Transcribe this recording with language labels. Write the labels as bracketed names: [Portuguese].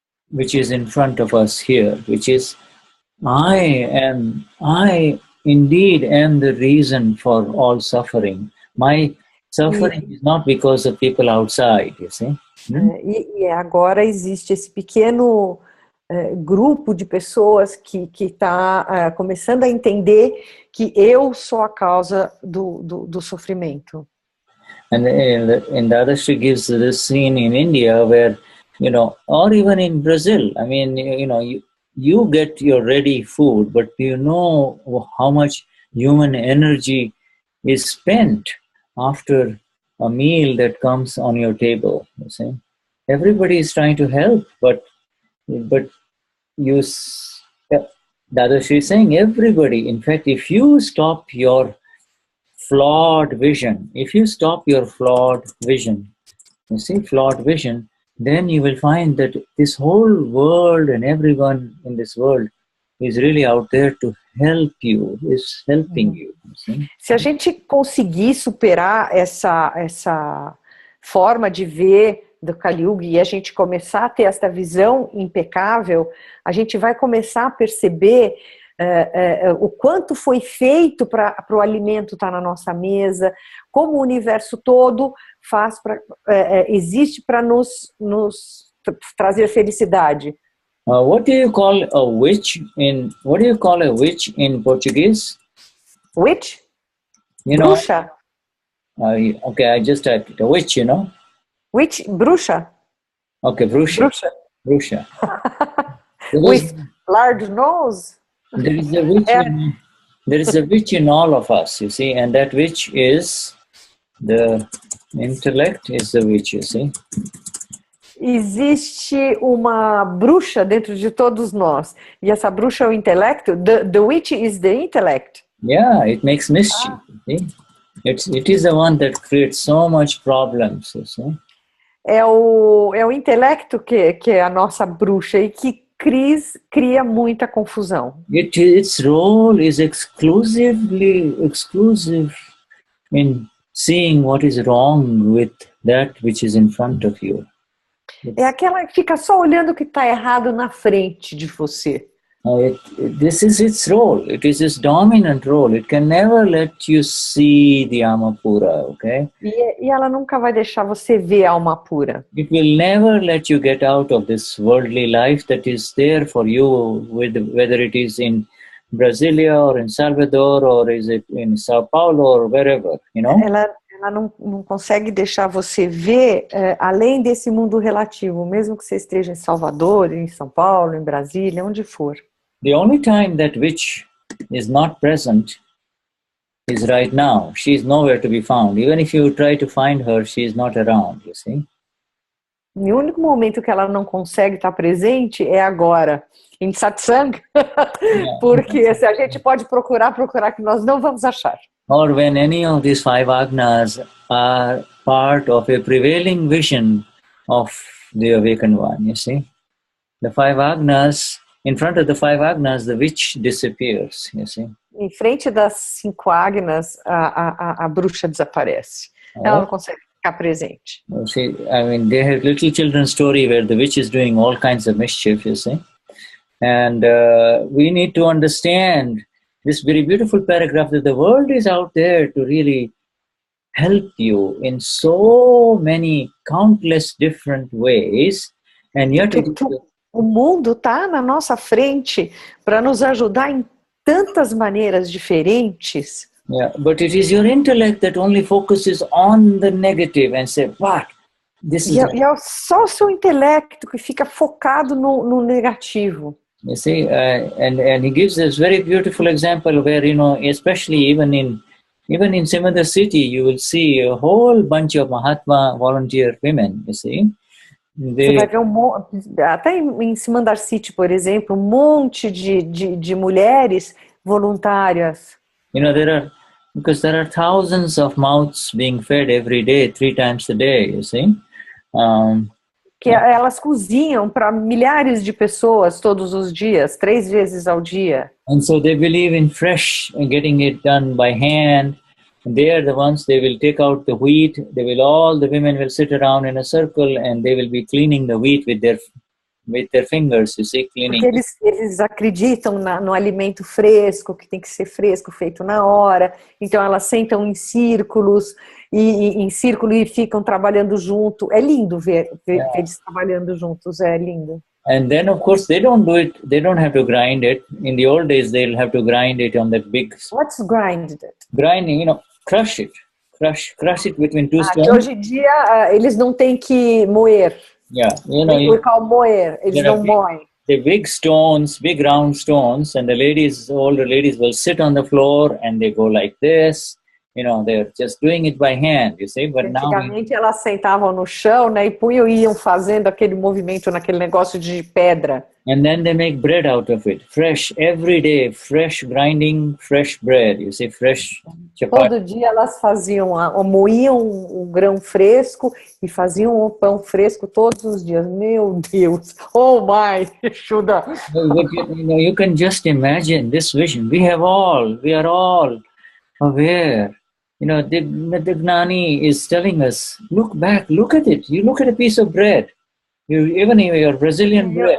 [English] which is in front of us here, which is I indeed am the reason for all suffering. My suffering is not because of people outside, you see. [Portuguese] E agora existe esse pequeno grupo de pessoas que está começando a entender que eu sou a causa do sofrimento. [English] And Dadashri gives this scene in India where, or even in Brazil, I mean, you get your ready food, but do you know how much human energy is spent after a meal that comes on your table? You see, everybody is trying to help, but Dadashri is saying everybody. In fact, if you stop your flawed vision, you see, flawed vision, then you will find that this whole world and everyone in this world is really out there to help you, is helping you. [Portuguese] Se a gente conseguir superar essa forma de ver do Kali Yuga e a gente começar a ter essa visão impecável, a gente vai começar a perceber o quanto foi feito para o alimento estar na nossa mesa, como o universo todo existe para nos trazer felicidade. [English] What do you call a witch in Portuguese? Witch? Bruxa? Okay, I just typed it. A witch, Witch, bruxa. Okay, bruxa. Brusha. With large nose? There is a witch. There is a witch in all of us, you see, and that witch is the intellect is the witch, you see. [Portuguese] Existe uma bruxa dentro de todos nós. E essa bruxa é o intelecto. [English] The witch is the intellect. Yeah, it makes mischief, you see. It is the one that creates so much problems, you see. [Portuguese] É o intelecto que é a nossa bruxa e que cria muita confusão. [English] Its role is exclusive in seeing what is wrong with that which is in front of you. [Portuguese] É aquela que fica só olhando o que está errado na frente de você. [English] This is its role. It is its dominant role. It can never let you see the [Portuguese] alma pura, [English] okay? [Portuguese] E ela nunca vai deixar você ver a alma pura. [English] It will never let you get out of this worldly life that is there for you, whether it is in Brasilia or in Salvador or is it in Sao Paulo or wherever, you know? [Portuguese] Ela não consegue deixar você ver além desse mundo relativo, mesmo que você esteja em Salvador, em São Paulo, em Brasília, onde for. [English] The only time that witch is not present is right now. She is nowhere to be found. Even if you try to find her, she is not around, you see. [Portuguese] E o único momento que ela não consegue estar presente é agora, em satsang, porque se a gente pode procurar que nós não vamos achar. [English] Or when any of these 5 agnas are part of a prevailing vision of the awakened one, you see. The 5 agnas, in front of the 5 agnas, the witch disappears, you see. [Portuguese] Em frente das 5 agnas, a bruxa desaparece. Ela não consegue ficar presente. [English] You see, I mean, they have little children's story where the witch is doing all kinds of mischief, you see. And we need to understand this very beautiful paragraph that the world is out there to really help you in so many countless different ways, and yet [Portuguese] o mundo está na nossa frente para nos ajudar em tantas maneiras diferentes. [English] Yeah, but it is your intellect that only focuses on the negative and say, what? This is [Portuguese] e é só o seu intelecto que fica focado no negativo. [English] You see, and he gives this very beautiful example where, you know, especially even in Simandar city, you will see a whole bunch of Mahatma volunteer women, you see. [Portuguese] Você vai ver até em Simandar City, por exemplo, monte de mulheres voluntárias. [English] You know, because there are thousands of mouths being fed every day, 3 times a day, you see. [Portuguese] Que elas cozinham para milhares de pessoas todos os dias, 3 vezes ao dia. [English] And so they believe in fresh and getting it done by hand. And they are the ones, they will take out the wheat. All the women will sit around in a circle and they will be cleaning the wheat with their fingers, you see, cleaning. [Portuguese] Porque eles acreditam no alimento fresco, que tem que ser fresco, feito na hora. Então elas sentam em círculos e ficam trabalhando junto. É lindo ver eles trabalhando juntos, é lindo. [English] And then of course they don't do it, they don't have to grind it. In the old days they'll have to grind it on that big... What's grinded? Grinding, you know, crush it between 2 stones. [Portuguese] Hoje em dia eles não têm que moer. [English] Yeah, you know, we call [Portuguese] moer, eles não moem. [English] The big stones, big round stones, and older ladies will sit on the floor and they go like this. You know, they're just doing it by hand, you see. But [Portuguese] antigamente elas sentavam no chão, né, e iam fazendo aquele movimento naquele negócio de pedra. [English] And then they make bread out of it, fresh, every day, fresh grinding, fresh bread, you see, fresh chapati. [Portuguese] Todo dia elas moíam o grão fresco e faziam o pão fresco todos os dias. Meu Deus, [English] oh my, [Portuguese] Shuddha. [English] But you can just imagine this vision. We are all aware. You know, the Gnani is telling us, look back, look at it. You look at a piece of bread. Even your Brazilian bread.